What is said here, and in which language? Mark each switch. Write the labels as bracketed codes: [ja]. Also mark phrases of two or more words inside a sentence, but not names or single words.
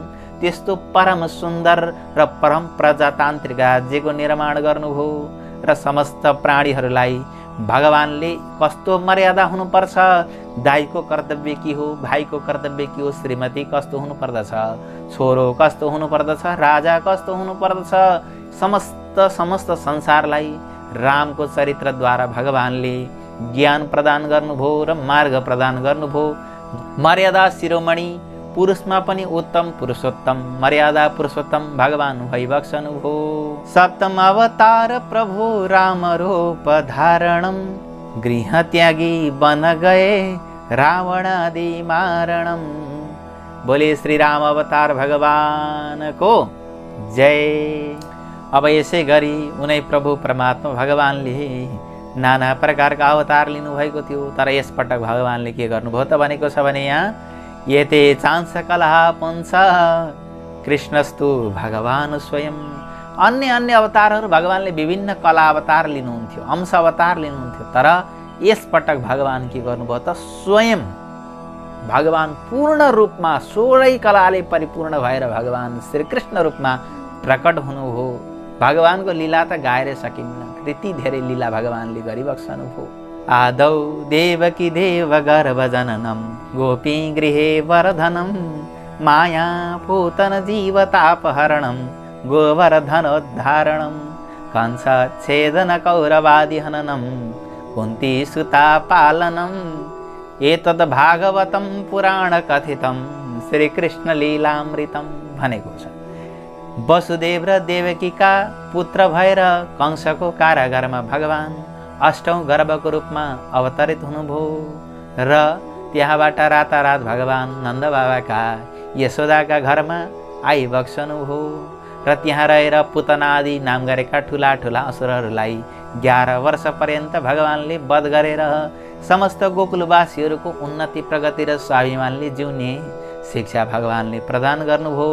[ne] त्यस्तो परम सुन्दर र परम प्रजातान्त्रिक राज्यको निर्माण गर्नुभयो र समस्त प्राणीहरूलाई भगवानले कस्तो मर्यादा हुनुपर्छ, दाइको कर्तव्य के हो, भाइको कर्तव्य के हो, श्रीमती कस्तो हुनुपर्दछ, छोरो कस्तो हुनुपर्दछ, राजा कस्तो हुनुपर्दछ, समस्त संसारलाई रामको चरित्रद्वारा भगवानले ज्ञान प्रदान गर्नुभयो र मार्ग प्रदान गर्नुभयो। मर्यादा शिरोमणि, पुरुषमा पनि उत्तम पुरुषोत्तम, मर्यादा पुरुषोत्तम भगवान भइबक्सनुभयो। [hi] सप्तम अवतार प्रभु राम रूप धारणम, गृह त्यागी बन गए रावणादि मारणम। बोले श्री राम अवतार भगवान को जय। [ne] अब यसै गरी उनै प्रभु परमात्मा भगवानले नाना प्रकारका अवतार लिनुभएको थियो, तर यसपटक भगवानले के गर्नुभयो त भनेको छ भने यहाँ [sa] यते चांस कलह पुंस कृष्णस्तु भगवान स्वयं। [ne] अन्य अवतारहरू भगवानले विभिन्न कला अवतार लिनुहुन्थ्यो, अंश अवतार लिनुहुन्थ्यो, तर यसपटक भगवान के गर्नुभयो त स्वयं भगवान पूर्ण रूपमा 16 कलाले परिपूर्ण भएर भगवान श्रीकृष्ण रूपमा प्रकट हुनुभयो। भगवानको लीला त गाएर सकिन्न, कृति धेरै लीला भगवानले गरिबक्सनुभयो। [sa] आदौ देवकी देव गर्भ जननम, गोपी गृहे वरधनम, माया पूतन जीवतापहरणम, गोवर्धनोद्धारणम, कंस छेदन कौरवादि हननम, कुन्ती सुता पालनम। एतद् भागवतम पुराण कथितम श्रीकृष्ण लीलामृतम [ne] भनेको छ। वसुदेव र देवकीका पुत्र भएर कंसको कारागारमा भगवान अष्टौं गर्भको रूपमा अवतरित हुनुभयो र त्यहाँबाट रातारात भगवान नन्द बाबाका यशोदाका घरमा आइबक्सनुभयो र त्यहाँ रहेर पुतना आदि नाम गरेका ठुला ठुला असुरहरूलाई 11 वर्षपर्यन्त भगवानले वध गरेर समस्त गोकुलवासीहरूको उन्नति प्रगति र स्वाभिमानले जिउने शिक्षा भगवानले प्रदान गर्नुभयो।